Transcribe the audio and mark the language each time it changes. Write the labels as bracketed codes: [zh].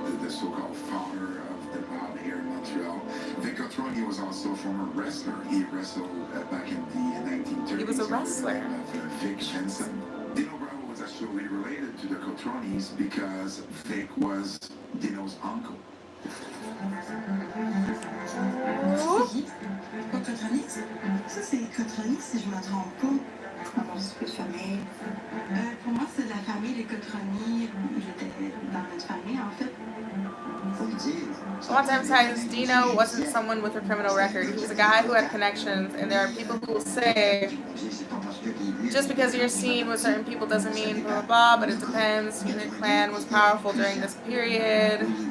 [en] the so-called father of the mob here in Montreal. Vic Cotonnet was also a former wrestler. He wrestled back in the 1930s. He was a wrestler. Vic Jensen. Dino Bravo was actually related to the Cotronets because Vic was Dino's uncle. Cotonnet? [fr] Ça, c'est Cotonnet, si je me trompe pas. Comment c'est de famille? Pour moi, c'est la famille des Cotonnet. J'étais dans notre famille, en fait. [en] A lot of times Dino wasn't someone with a criminal record. He was a guy who had connections, and there are people who will say, just because you're seen with certain people doesn't mean blah, blah, blah, but it depends. Your clan was powerful during this period.